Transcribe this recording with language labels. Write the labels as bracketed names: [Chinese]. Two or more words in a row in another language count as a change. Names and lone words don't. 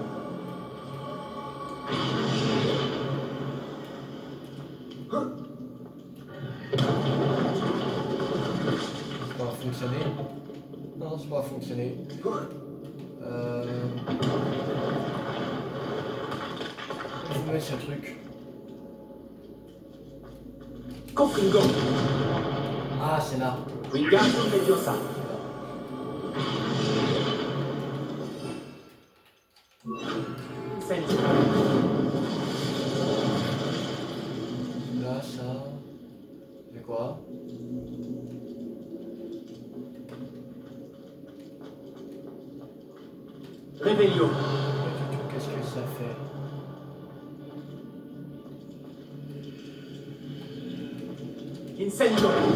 [French] Ça va fonctionner. Non, ça va fonctionner. Où est ce truc? Confringo. Ah, c'est là. Wingardium Leviosa. Senjo. Là, ça. C'est quoi? Rébellion. Qu'est-ce que ça fait? Incendio.